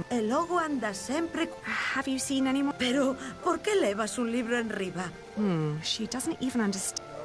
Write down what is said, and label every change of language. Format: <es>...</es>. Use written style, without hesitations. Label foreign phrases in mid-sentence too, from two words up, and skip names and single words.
<gl>El logo anda sempre...</gl> <en>Have you seen anyone?</en> <gl>Pero, ¿por qué levas un libro enriba?</gl> <en>She doesn't even understand.</en>